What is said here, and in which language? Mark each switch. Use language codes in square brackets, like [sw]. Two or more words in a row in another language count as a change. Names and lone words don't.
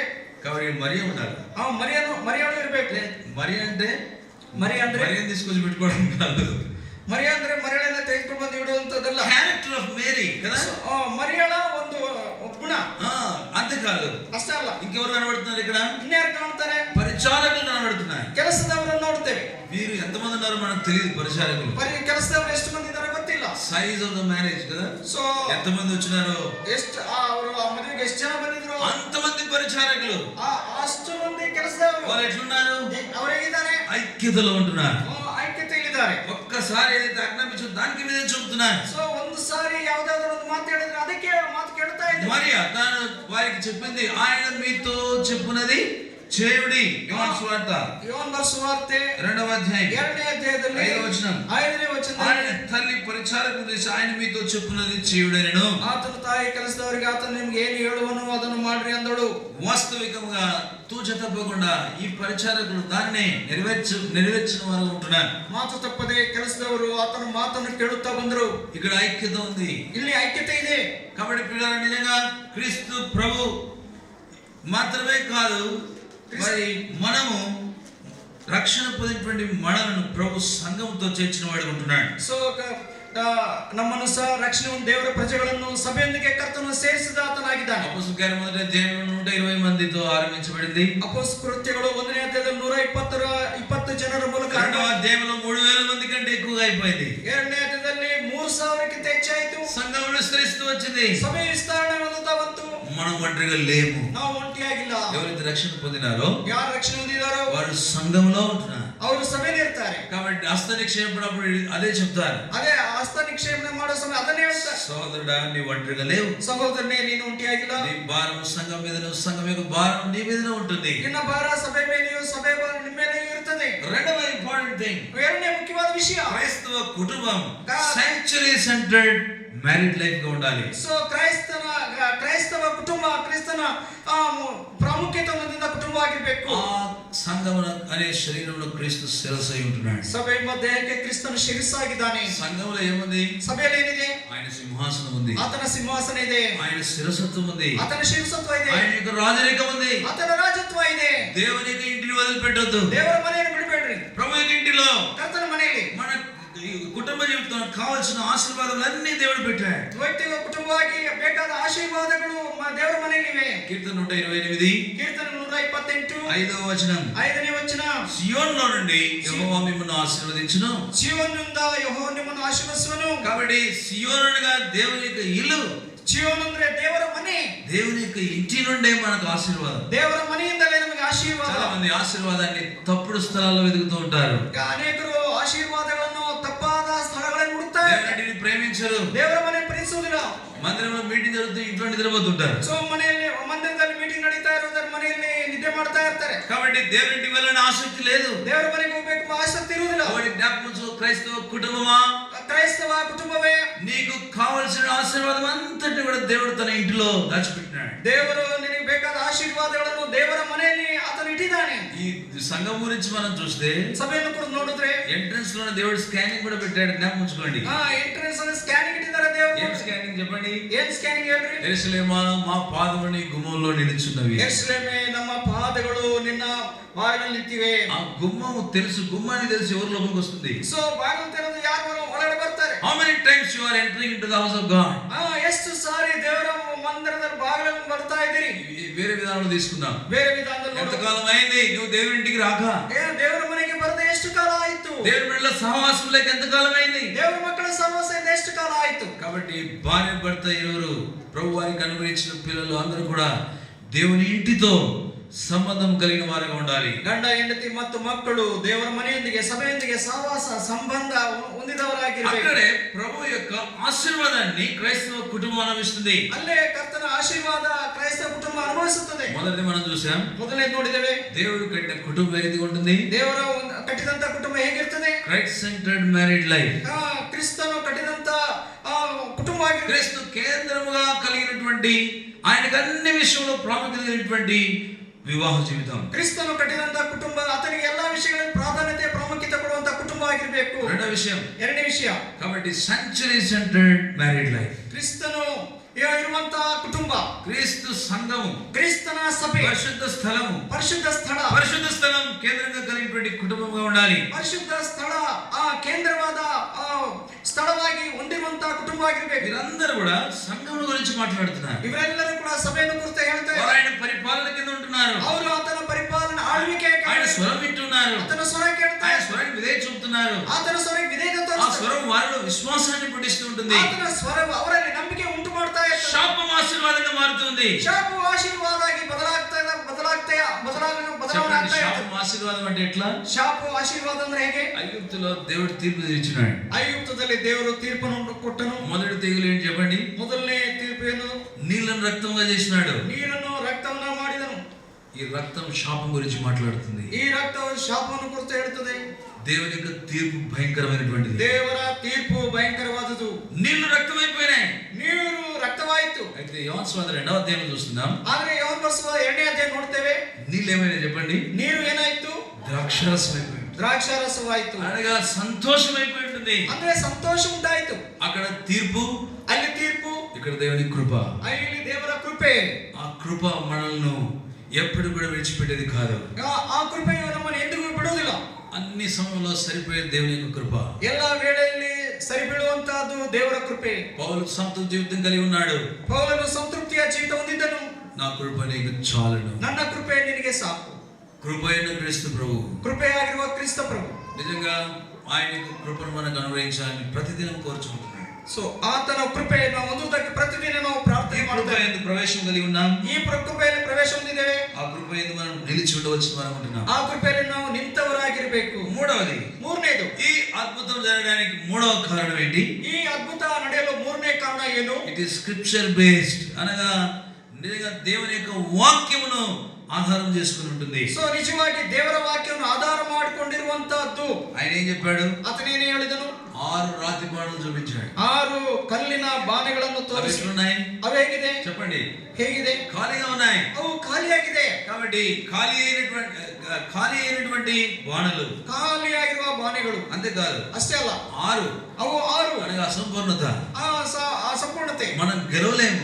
[te] కాబట్టి మరియ ఉండాలి. [kn] ಮರಿಯಾಳು ಇರ್ಬೇಕು. [te] మరి అంటే మరియ తీసుకొచ్చి పెట్టుకోవడం కాదు. [kn] ಅಂದ್ರೆ ಮರಿಯಳನ್ನ ತೆಗೆದುಕೊಂಡು ಬಂದು ಇಡುವಂತದ್ದಲ್ಲ. [en] character of Mary కదా, [kn] మరియಳ ಒಂದು ಗುಣ. [te] అంతేకాదు, [kn] ಅಷ್ಟೇ అಲ್ಲ, [te] ఇంకెవరు కనబడుతున్నారు ఇక్కడ? [kn] ಇನ್ಯಾರು ಕಾಣ್ತಾರೆ? [te] పరిచారకులు కనబడుతున్నారు. [kn] ಕೆಲಸದವರನ್ನು ನೋಡ್ತೇವೆ. [te] వీరు ఎంతమంది ఉన్నారో మనకు తెలియదు. పరిచారకులు [kn] ಕೆಲಸದವರು ಎಷ್ಟು ಮಂದಿ ಇದಾರೆ ಗೊತ್ತಿಲ್ಲ. [en] size of the marriage కదా, [kn] ಸೊ [te] ఎంతమంది వచ్చినారో, [kn] ಎಷ್ಟು ಅವರು ಆ ಮದುವೆಗೆ ಎಷ್ಟು ಜನ ಬಂದಿದ್ರು, [te] అంతమంది పరిచారకులు. [kn] ಅಷ್ಟು ಮಂದಿ ಕೆಲಸದವರು. [te] వాళ్ళు ఎట్లున్నారు? [kn] ಅವರು ಹೇಗಿದ್ದಾರೆ? [te] ఐక్యతలో ఉంటున్నారు. [kn] ಐಕ್ಯತೆಯಲ್ಲಿದ್ದಾರೆ. [te] ఒక్కసారి ఏదైతే ఆజ్ఞాపించో దానికి మీదే చెబుతున్నారు. [kn] సో ಒಂದು ಸಾರಿ ಯಾವುದಾದ್ರೂ ಒಂದು ಮಾತಾಡಿದ್ರೆ ಅದಕ್ಕೆ ಮಾತು ಕೇಳ್ತಾ ಇದ್ದಾರೆ. [te] మరియా తాను వారికి చెప్పింది, ఆయన మీతో చెప్పునది చేయుడి. యోహాను సువార్త యోహాను సువార్ತೆ 2వ అధ్యాయం [kn] 2ನೇ అధ్యాయದಲ್ಲಿ [te] 5వ వచనం. [kn] 5ನೇ ವಚನ. [te] ఆయన తల్లి పరిచారకులు చేసి ఆయన మీతో చెప్పునది చేయుడనెను. [kn] ಆತನ ತಾಯಿ ಕೆಲಸದವರಿಗೆ ಆತನು ನಿಮಗೆ ಏನು ಹೇಳುವನು ಅದನ್ನು ಮಾಡ್ರಿ ಅಂದಳು. [te] వాస్తవికంగా తూచ తప్పకుండా ఈ పరిచారకులు దాన్ని నెరవేర్చిన వారు ఉంటున్నారు. [kn] ಮಾತು ತಪ್ಪದೆ ಕೆಲಸದವರು ಆತನ ಮಾತನ್ನು ಕೇಳುತ್ತಾ ಬಂದರು. [te] ఇక్కడ ఐక్యత ఉంది, [kn] ಇಲ್ಲಿ ಐಕ್ಯತೆ ಇದೆ. [te] కాబట్టి పిల్లలు నిజంగా క్రీస్తు ప్రభు మాత్రమే కాదు, మరి మనము రక్షణ పొందినటువంటి మనలను ప్రభు సంఘంతో చేర్చిన వాడు ఉంటున్నాడు. [kn] ಸೊ ನಮ್ಮನ್ನು ಸಹ ರಕ್ಷಣೆ ದೇವರ ಪ್ರಜೆಗಳನ್ನು ಸಭೆಯೊಂದಿಗೆ ಕರ್ತನು ಸೇರಿಸಿದ ಆತನಾಗಿದ್ದಾನೆ. [te] అపోస్తలుల కార్యం 1వ అధ్యాయంలో 120 మందితో ఆరంభించబడింది. [kn] ಅಪೊಸ್ತಲ ಕೃತ್ಯಗಳು 1ನೇ ಅಧ್ಯಾಯದಲ್ಲಿ 120 ಜನರ ಮೂಲಕ. [te] 2వ అధ్యాయంలో 3000 మంది కంటే ఎక్కువగా అయిపోయింది. [kn] 2ನೇ అధ్యాಯದಲ್ಲಿ 3000ಕ್ಕಿಂತ ಹೆಚ್ಚಾಯಿತು. [te] సంఘం విస్తరిస్తూ వచ్చింది. [kn] సభೆ విస్తರಣೆ ಹೊಂದುತ್ತಾ ಬಂತು. [te] మనం ఒంటరిగా లేము. [kn] ನಾವು ಒಂಟಿಯಾಗಿಲ್ಲ. [te] ఎవరైతే రక్షణ పొందినారో [kn] ಯಾರು ರಕ್ಷಣೆ ಹೊಂದಿದಾರೋ [te] వారు సంఘంలో ఉంటున్నారు. [kn] ಅವರು ಸಭೆಯಲ್ಲಿ ಇರ್ತಾರೆ. [te] కాబట్టి హస్త నిక్షేపణప్పుడు అదే చెప్తారు. [kn] ಅದೇ ಹಸ್ತ ನಿಕ್ಷೇಪಣೆ ಮಾಡೋ ಸಮಯ ಅದನ್ನೇ ಹೇಳ್ತಾರೆ. [te] సోదరుడా, నీ ఒంటరిగా లేవు. [kn] ಸಹೋದರನೇ, ನೀನು ಒಂಟಿಯಾಗಿಲ್ಲ. [te] నీ భారం సంఘం మీద, సంఘం యొక్క భారం నీ మీదనే ఉంటుంది. [kn] ನಿನ್ನ ಭಾರ ಸಭೆ ಮೇಲೆಯೂ, ಸಭೆ ಭಾರ ನಿಮ್ಮ ಮೇಲೆಯೂ ಇರುತ್ತದೆ. [en] రెండవ important thing, [kn] ಎರಡನೇ ಮುಖ್ಯವಾದ ವಿಷಯ, [te] క్రైస్తవ కుటుంబం [en] century centered married life [te] గా ఉండాలి. [kn] సో క్రైస్తవ కుటుంబ క్రిస్తన ಪ್ರಾಮುಖ್ಯತೆ ಹೊಂದಿದ ಕುಟುಂಬವಾಗಿರಬೇಕು. [te] ఆ సంఘం అనే శరీరంలో క్రీస్తు శిరస్సు అయి ఉంటున్నాడు. [kn] సభ ಎಂಬ ದೇಹಕ್ಕೆ ಕ್ರಿಸ್ತನು ಶಿರಸ್ಸಾಗಿದ್ದಾನೆ. [te] సంఘంలో ఏముంది? [kn] సభೆಯಲ್ಲಿ ಏನಿದೆ? [te] ఆయన సింహాసనం ఉంది, [kn] ಆತನ ಸಿಂಹಾಸನ ಇದೆ, [te] ఆయన శిరసత్వం ఉంది, [kn] ಆತನ ಶಿರಸತ್ವ ಇದೆ, [te] ఆయన యొక్క రాజరికం ఉంది, [kn] ಆತನ ರಾಜತ್ವ ಇದೆ. [te] దేవుని యొక్క ఇంటిని వదిలిపెట్టొద్దు. [kn] ದೇವರ మನೆಯನ್ನು ಬಿಡಬೇಡ್ರಿ. [te] ప్రభు యొక్క ఇంటిలో [kn] ಕರ್ತನ మನೆಯಲ್ಲಿ [te] మన కుటుంబ జీవితానికి కావాల్సిన ఆశీర్వాదాలన్నీ దేవుడు పెట్టాడు. [kn] ವೈಯಕ್ತಿಕ ಕುಟುಂಬವಾಗಿ ಬೇಕಾದ ಆಶೀರ್ವಾದಗಳು ದೇವರ ಮನೆಯಲ್ಲಿವೆ. [te] కీర్తన 128 [kn] ಕೀರ್ತನೆ 128 [te] 5వ వచనం, [kn] 5ನೇ ವಚನ, [te] సియోనులో నుండి యెహోవా మిమ్మల్ని ఆశీర్వదించును. [kn] చీయోనునిಂದ యెహోవా నిಮ್ಮನ್ನು ఆశీర్వదిಸುವನು. [te] కాబట్టి సియోనుగా దేవుని యొక్క ఇల్లు, [kn] చీయోను ಅಂದ್ರೆ ದೇವರ ಮನೆ. [te] దేవుని యొక్క ఇంటి నుండే మనకు ఆశీర్వాదం. [kn] ದೇವರ మನೆಯಿಂದಲೇ ನಮಗೆ ಆಶೀರ್ವಾದ. [te] చాలా మంది ఆశీర్వాదాన్ని తప్పుడు స్థలాల్లో వెతుకుతూ ఉంటారు. [kn] ಅನೇಕರು ಆಶೀರ್ವಾದಗಳನ್ನು ತಪ್ಪಾದ ಸ್ಥಳಗಳಲ್ಲಿ ಹುಡುಕ್ತಾರೆ. [te] దేవుని ప్రేమించరు. [kn] ದೇವರ ಮನೆ ಪ್ರೀತಿಸುವುದಿಲ್ಲ. [te] మందిరంలో మీటింగ్ జరుగుతూ ఇంట్లో నిద్రపోతుంటారు. [kn] సో మನೆಯಲ್ಲಿ ಮಂದಿರದಲ್ಲಿ ಮೀಟಿಂಗ್ ನಡೀತಾ ಇರೋದ್ರ ಮನೆಯಲ್ಲಿ ನಿದ್ದೆ ಮಾಡ್ತಾ ಇರ್ತಾರೆ. [te] కాబట్టి దేవునికి వెళ్ళని ఆసక్తి లేదు. [kn] ದೇವರ ಮನೆಗೆ ಹೋಗಬೇಕು ಆಸಕ್ತಿ ಇರುವುದಿಲ್ಲ. [te] కాబట్టి జ్ఞాపకం, క్రైస్తవ కుటుంబమా, [kn] ಕ್ರೈಸ್ತವ ಕುಟುಂಬವೇ, [te] నీకు కావలసిన ఆశీర్వాదం అంతటి కూడా దేవుడు తన ఇంటిలో దాచిపెట్టినాడు. [kn] ದೇವರು ನಿನಗೆ ಬೇಕಾದ ಆಶೀರ್ವಾದಗಳನ್ನು ದೇವರ ಮನೆಯಲ್ಲಿ ಆತನು ಇಟ್ಟಿದ್ದಾನೆ. [te] ఈ సంఘం గురించి మనం చూస్తే [kn] ಸಭೆಯನ್ನು ಕೂಡ ನೋಡಿದ್ರೆ [te] ఎంట్రన్స్ లోనే దేవుడు స్కానింగ్ కూడా పెట్టాడు. జ్ఞాపకం ఉంచుకోండి. [kn] ಎಂಟ್ರೆನ್ಸ್ ಅಲ್ಲಿ ಸ್ಕ್ಯಾನಿಂಗ್ ಇಟ್ಟಿದ್ದಾರೆ ದೇವರು. [te] ఏం స్కానింగ్ చెప్పండి? [kn] ಏನ್ ಸ್ಕ್ಯಾನಿಂಗ್ ಹೇಳ್ರಿ? [te] యెరూషలేమా, మా పాదములు నీ గుమ్మంలో నిలుచున్నవి. [kn] ಯೆರೂಸಲೇಮೇ, ನಮ್ಮ ಪಾದಗಳು ನಿನ್ನ ಬಾಗಿಲಲ್ಲಿ ನಿಂತಿವೆ. [te] ఆ గుమ్మం తెలుసు, గుమ్మాన్ని తెలుసు ఎవరు లోపలికి వస్తుంది. [kn] ಸೊ ಬಾಗಿಲು ತೆರೆದು ಯಾರು ಒಳಗಡೆ ಬರ್ತಾರೆ. [en] How many times you are entering into the house of God? [kn] ಎಷ್ಟು ಸಾರಿ ದೇವರ ಮಂದಿರದಲ್ಲಿ ಬಾಗಿಲಲ್ಲಿ ಬರ್ತಾ ಇದ್ದೀರಿ? [te] వేరే విధానంలో తీసుకుందాం. [kn] ಬೇರೆ ವಿಧಾನದಲ್ಲಿ [te] ఎంతకాలం అయింది నువ్వు దేవుని ఇంటికి రాక? [kn] ದೇವರ ಮನೆಗೆ ಬರದೆ ಎಷ್ಟು ಕಾಲ ಆಯ್ತು? [te] దేవుని బిడ్డల సహవాసం లేక ఎంతకాలం అయింది? [kn] ದೇವರ ಮಕ್ಕಳ ಸಹವಾಸದಿಂದ ಎಷ್ಟು ಕಾಲ ಆಯ್ತು? [te] కాబట్టి భార్య భర్త ఇరువురు ప్రభు వారికి అనుగ్రహించిన పిల్లలు అందరూ కూడా దేవుని ఇంటితో సంబంధం కలిగిన వారుగా ఉండాలి. [kn] ಗಂಡ ಹೆಂಡತಿ ಮತ್ತು ಮಕ್ಕಳು ದೇವರ ಮನೆಯೊಂದಿಗೆ ಸಭೆಯೊಂದಿಗೆ ಸಹವಾಸ ಸಂಬಂಧ ಹೊಂದಿದವರಾಗಿರಬೇಕು. [te] అక్కడే ప్రభు యొక్క ఆశీర్వాదాన్ని క్రైస్తవ కుటుంబం అనుభవిస్తుంది. [kn] ಅಲ್ಲೇ ಕರ್ತನ ಆಶೀರ್ವಾದ ಕ್ರೈಸ್ತವ ಕುಟುಂಬ ಅನುಭವಿಸುತ್ತದೆ. [te] మొదటిది మనం చూసాం, [kn] ಮೊದಲೇ ನೋಡಿದ್ದೇವೆ. [te] దేవుడు కట్టిన కుటుంబం ఏది ఉంటుంది? [kn] ದೇವರ ಕಟ್ಟಿದಂತ ಕುಟುಂಬ ಹೇಗಿರ್ತದೆ? [en] Christ centered married life. [kn] ಕ್ರಿಸ್ತನು ಕಟ್ಟಿದಂತ కుటుంబ ಆಗಿರುತ್ತೆ. [te] క్రీస్తు కేంద్రముగా కలిగినటువంటి, ఆయనకు అన్ని విషయంలో ప్రాముఖ్యత కలిగినటువంటి వివాహ జీవితం. [kn] ಕ್ರಿಸ್ತನು ಕಟ್ಟಿದಂತ ಕುಟುಂಬ ಆತನಿಗೆ ಎಲ್ಲಾ ವಿಷಯಗಳಲ್ಲಿ ಪ್ರಾಧಾನ್ಯತೆ ಪ್ರಾಮುಖ್ಯತೆ ಕೊಡುವಂತ ಕುಟುಂಬ ಆಗಿರಬೇಕು. [te] రెండో విషయం, [kn] ಎರಡನೇ ವಿಷಯ, [te] కాబట్టి [en] century centered married life. [kn] ಕ್ರಿಸ್ತನು ಇರುವಂತಹ ಕುಟುಂಬ, [te] క్రీస్తు సంఘము, [kn] ಕ್ರಿಸ್ತನ ಸಭೆ, [te] పరిశుద్ధ స్థలము, [kn] ಪರಿಶುದ್ಧ ಸ್ಥಳ, [te] పరిశుద్ధ స్థలం కేంద్రంగా కలిగినటువంటి కుటుంబంగా ఉండాలి. [kn] ಪರಿಶುದ್ಧ ಸ್ಥಳ ಕೇಂದ್ರವಾದ ಸ್ಥಳವಾಗಿ ಹೊಂದಿರುವಂತಹ ಕುಟುಂಬ ಆಗಿರಬೇಕು. [te] వీరందరూ కూడా సంఘం గురించి మాట్లాడుతున్నారు. [kn] ಇವರೆಲ್ಲರೂ ಕೂಡ ಸಭೆಯನ್ನು ಕುರಿತು ಹೇಳ್ತಾರೆ. [te] ఆయన పరిపాలన కింద ఉంటున్నారు. [kn] ಅವರು ಆತನ ಪರಿಪಾಲನೆ ಆಳ್ವಿಕೆ, [te] ఆయన స్వరం వింటున్నారు. [kn] ಆತನ ಸ್ವರ ಕೇಳ್ತಾರೆ. [te] ఆయన స్వరానికి విధేయత చూపుతున్నారు. [kn] ಆತನ ಸ್ವರಕ್ಕೆ ವಿಧೇಯತೆ [te] ఆ [kn] ತೋರಿಸ್ತಾರೆ. [te] స్వరం వారిలో విశ్వాసాన్ని పుట్టిస్తూ ఉంటుంది. [kn] ಆತನ ಸ್ವರ ಅವರಲ್ಲಿ ನಂಬಿಕೆ ಉಂಟು ಮಾಡ್ತಾ ಇರ್ತದೆ. [te] శాపం ఆశీర్వాదంగా మారుతుంది. [kn] ಶಾಪವು ಆಶೀರ್ವಾದ ಆಗಿ ಬದಲಾವಣೆ [te] శాపం ఆశీర్వాదం అంటే ఎట్లా? [kn] ಶಾಪವು ಆಶೀರ್ವಾದ ಅಂದ್ರೆ ಹೇಗೆ? [te] ఐగుప్తులో దేవుడు తీర్పు తీర్చినాడు. [kn] ಐಗುಪ್ತದಲ್ಲಿ ದೇವರು ತೀರ್ಪನ್ನು ಕೊಟ್ಟನು. [te] మొదటి తెగులు ఏంటి చెప్పండి? [kn] ಮೊದಲನೇ ತೀರ್ಪು ಏನು? [te] నీళ్ళను రక్తంగా చేసినాడు. [kn] ನೀರನ್ನು ರಕ್ತವನ್ನ ಮಾಡಿದನು. [te] ఈ రక్తం శాపం గురించి మాట్లాడుతుంది. [kn] ಈ ರಕ್ತವು ಶಾಪವನ್ನು ಕುರಿತು ಹೇಳುತ್ತದೆ. [te] దేవుని యొక్క తీర్పు భయంకరమైనటువంటిది. [kn] ದೇವರ ತೀರ್ಪು ಭಯಂಕರವಾದದ್ದು. [te] నీళ్లు రక్తమైపోయినాయి. [kn] ನೀರು ರಕ್ತವಾಯಿತು. [te] అయితే యోహాను సువార్త 2వ అధ్యాయం చూస్తున్నాం. [kn] ಆದ್ರೆ ಯೋಹಾನ ಬರೆಸುವ 2ನೇ ಅಧ್ಯಾಯ ನೋಡ್ತೇವೆ. [te] నీళ్ళు ఏమైనా చెప్పండి? [kn] ನೀರು ಏನಾಯ್ತು? [te] ద్రాక్షారసమైపోయింది. [kn] ದ್ರಾಕ್ಷಾರಸವಾಯಿತು. [te] అనగా సంతోషమైపోయి ఉంటుంది. [kn] ಅಂದ್ರೆ ಸಂತೋಷ ಉಂಟಾಯಿತು. [te] అక్కడ తీర్పు, [kn] ಅಲ್ಲಿ ತೀರ್ಪು, [te] ఇక్కడ దేవుని కృప. [kn] ಇಲ್ಲಿ ದೇವರ ಕೃಪೆ. [te] ఆ కృప మనల్ని ఎప్పుడు కూడా విడిచిపెట్టేది కాదు. [kn] ಆ ಕೃಪೆಯು ನಮ್ಮನ್ನು ಎಂದಿಗೂ ಬಿಡುವುದಿಲ್ಲ. [te] అన్ని సమయంలో సరిపోయే దేవుని యొక్క కృప. [kn] ಎಲ್ಲಾ ವೇಳೆಯಲ್ಲಿ ಸರಿಬೀಳುವಂತಹದ್ದು ದೇವರ ಕೃಪೆ. [te] పౌలు సంతృప్తి జీవితం కలిగి ఉన్నాడు. [kn] ಪೌಲನು ಸಂತೃಪ್ತಿಯ ಜೀವಿತ ಹೊಂದಿದ್ದನು. [te] నా కృప నీకు చాలును. [kn] ನನ್ನ ಕೃಪೆ ನಿನಗೆ ಸಾಕು. [te] కృప అయిన క్రీస్తు ప్రభు, [kn] ಕೃಪೆಯಾಗಿರುವ ಕ್ರಿಸ್ತ ಪ್ರಭು [te] నిజంగా ఆయన యొక్క కృపను మనకు అనుగ్రహించాలని ప్రతిదినం కోరుచుకుంటున్నాడు. [kn] సో ఆತನ ಕೃಪೆಯನ್ನು ಹೊಂದುವುದಕ್ಕೆ ಪ್ರತಿದಿನ ನಾವು ಪ್ರಾರ್ಥನೆ [te] కృప [kn] ಮಾಡ್ತೇವೆ. [te] యందు ప్రవేశం కలిగి ఉన్నాం. [kn] ಈ ಕೃಪೆಯಲ್ಲಿ ಪ್ರವೇಶ ಹೊಂದಿದ್ದೇವೆ. [te] ఆ కృప యందు మనం నిలిచి ఉండవచ్చు అనుకుంటున్నాం. [kn] ಆ ಕೃಪೆಯಲ್ಲಿ ನಾವು ನಿಂತವರಾಗಿರಬೇಕು. ಮೂರನೇದು, [te] ఈ అద్భుతం జరగడానికి మూడవ కారణం ఏంటి? [kn] ಈ ಅದ್ಭುತ ನಡೆಯಲು ಮೂರನೇ ಕಾರಣ ಏನು? [en] It is scripture based, [te] అనగా నిజంగా దేవుని యొక్క వాక్యమును ఆధారం చేసుకుని ఉంటుంది. [kn] సో నిజವಾಗಿ ದೇವರ ವಾಕ್ಯವನ್ನು ಆಧಾರ ಮಾಡಿಕೊಂಡಿರುವಂತದ್ದು. [te] ఆయన ఏం చెప్పాడు? [kn] అతనేనే ಹೇಳಿದನು? [te] 6 రాతి బాణలు చూపించాడు. [kn] 6 కಲ್ಲಿನ ಬಾಣಗಳನ್ನು ತೋರಿಸಿ. అవి ಹೇಗಿದೆ [te] చెప్పండి. [kn] ಹೇಗಿದೆ? [te] ఖాళీగా ఉన్నాయి. [kn] అವು ఖాళీಯಾಗಿದೆ. [te] కాబట్టి ఖాళీ అయినటువంటి బాణలు, [kn] ఖాళీಯಾಗಿರುವ ಬಾಣಗಳು [te] అంతేకాదు [kn] ಅಷ್ಟೇ ಅಲ್ಲ, [te] 6 [kn] ಅವು 6 [te] అనగా అసంపూర్ణత. [kn] ಆ ಸಂಪೂರ್ಣತೆ. [te] మనం గెలవలేము,